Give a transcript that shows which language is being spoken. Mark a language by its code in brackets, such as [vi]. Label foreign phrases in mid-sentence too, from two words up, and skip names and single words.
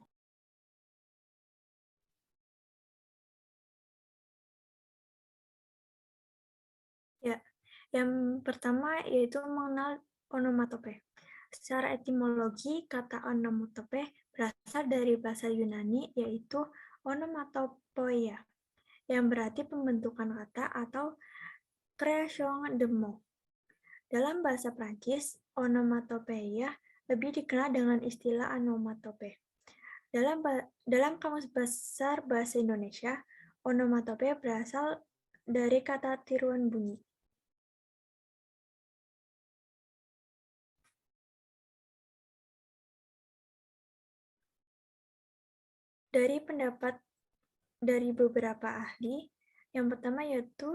[id] Ya, yang pertama yaitu mengenal onomatope. Secara etimologi, kata onomatope berasal dari bahasa Yunani yaitu onomatopoia, yang berarti pembentukan kata atau [fr] création de mots. [id] Dalam bahasa Prancis, onomatopeia lebih dikenal dengan istilah onomatope. Dalam Kamus Besar Bahasa Indonesia, onomatope berasal dari kata tiruan bunyi. Dari pendapat dari beberapa ahli, yang pertama yaitu